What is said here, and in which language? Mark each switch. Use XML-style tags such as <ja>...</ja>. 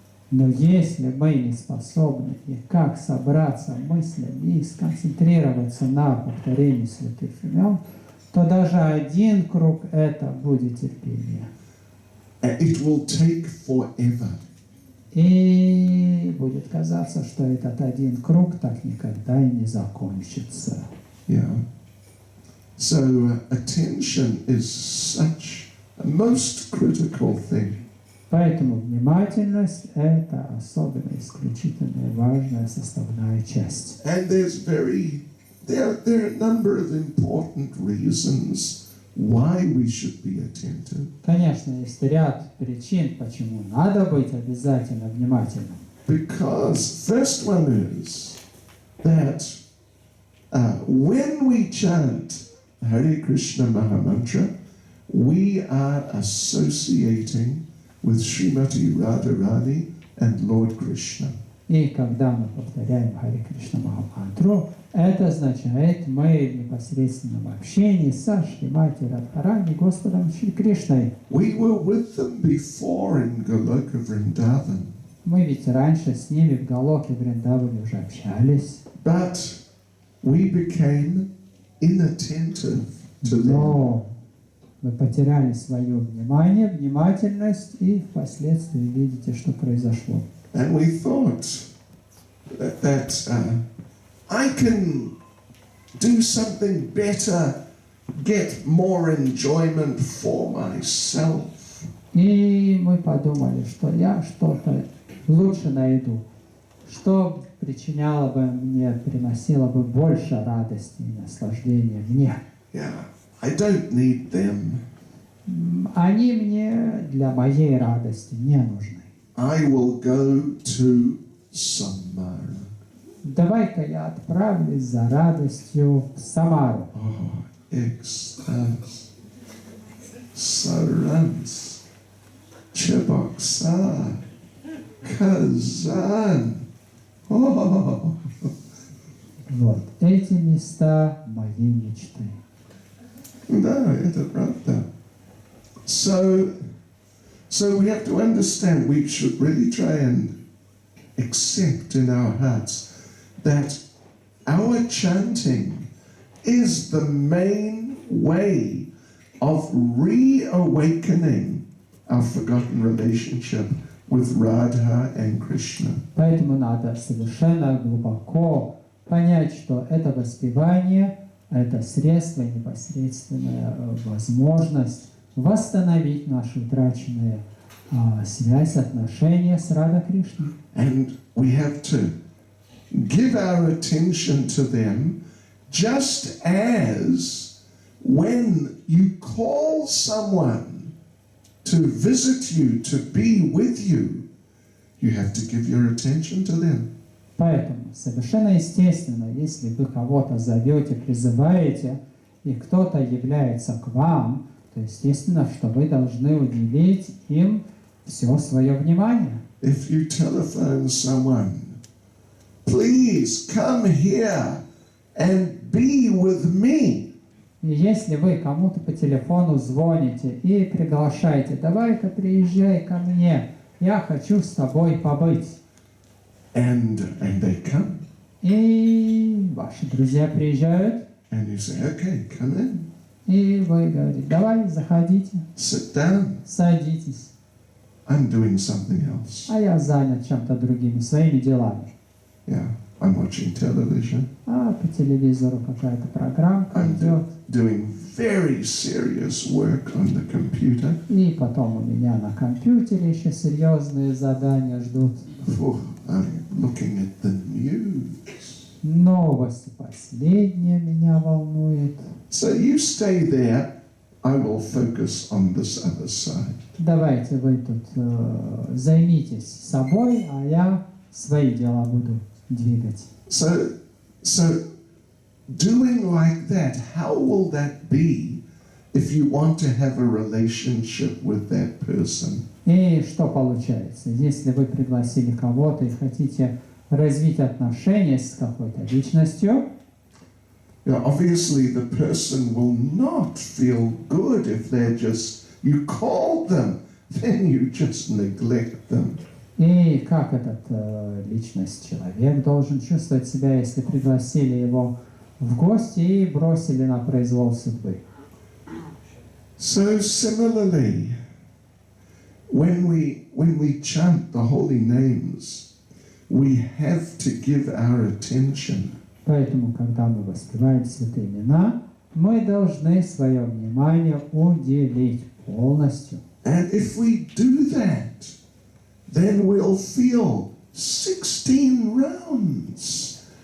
<ru>Но если мы не способны никак собраться мыслями и сконцентрироваться на повторении святых имен, то даже один круг это будет терпение.</ru> <en>It will take forever.</en> <ru>И будет казаться, что этот один круг так никогда и не закончится. Yeah.</ru> <en>So attention is such a most critical thing.</en> <ru>Поэтому внимательность – это особенно исключительная важная составная часть.</ru> <en>And there are a number of important reasons why we should be attentive.</en> <ru>Конечно, есть ряд причин, почему надо быть обязательно внимательным.</ru> <en>Because first one is that when we chant Hare Krishna Mahamantra, we are associating with Srimati Radharani and Lord Krishna.</en> <ru>И когда мы повторяем Харе Кришна Махамантру, это означает, мы в непосредственном общении со Шримати Радхарани, Господом Шри Кришной.</ru> <en>We were with them before in Goloka Vrindavan.</en> <ru>Мы ведь раньше с ними в Галоке Вриндаване уже общались.</ru> <en>But we became inattentive to them.</en> <ru>Но мы потеряли свое внимание, внимательность, и впоследствии видите, что произошло.</ru> <en>And we thought that I can do something better, get more enjoyment for myself.</en> <ru>И мы подумали, что я что-то лучше найду, что причиняло бы мне, приносило бы больше радости и наслаждения мне.</ru> <en>Yeah, I don't need them.</en> <ru>Они мне для моей радости не нужны.</ru> <en>I will go to Samara.</en> <ru>Давай-ка я отправлюсь за радостью в Самару. Oh, экстаз, Саранс, Чебоксар, Казан. Oh. Вот эти места моей мечты. Да, это правда.</ru> <en>So we have to understand, we should really try and accept in our hearts that our chanting is the main way of reawakening our forgotten relationship with Radha and Krishna.</en> <ru>Поэтому надо совершенно глубоко понять, что это воспевание, это средство, непосредственная возможность восстановить нашу утраченную связь, отношения с Рада Кришной.</ru> <en>And we have to give our attention to them just as when you call someone to visit you, to be with you, you have to give your attention to them.</en> <ru>Поэтому совершенно естественно, если вы кого-то зовете, призываете, и кто-то является к вам, то естественно, что вы должны уделить им все свое внимание.</ru> <en>If you telephone someone, please come here and be with me.</en> <ru>И если вы кому-то по телефону звоните и приглашаете, давай-ка приезжай ко мне, я хочу с тобой побыть.</ru> <en>And they come.</en> <ru>И ваши друзья приезжают,</ru> <en>And you say, okay, come in.</en> <ru>и вы говорите, давай, заходите,</ru> <en>Sit down.</en> <ru>садитесь.</ru> <en>I'm doing something else.</en> <ru>А я занят чем-то другим, своими делами.</ru> <en>Yeah, I'm watching television.</en> <ru>А по телевизору какая-то программка</ru> <en>I'm</en> <ru>идет.</ru> <en>doing very serious work on the computer.</en> <ru>И потом у меня на компьютере еще серьезные задания ждут.</ru> <en>Oh, I'm looking at the news.</en> <ru>Новости последние меня волнуют.</ru> <en>So you stay there. I will focus on this other side.</en> <ru>Давайте вы тут займитесь собой, а я свои дела буду двигать.</ru> <en>So doing like that, how will that be if you want to have a relationship with that person?</en> <ru>И что получается? Если вы пригласили кого-то и хотите развить отношения с какой-то личностью,</ru> <en>obviously the person will not feel good if they're just, you called them, then you just neglect them.</en> <ru>И как этот личность, человек должен чувствовать себя, если пригласили его в гости и бросили на произвол судьбы?</ru> <en>So similarly, when we chant the holy names, we have to give our attention.</en> <ru>Поэтому, когда мы воспеваем святые имена, мы должны свое внимание уделить полностью.</ru> <en>And if we do that, then we'll feel 16 rounds.</en>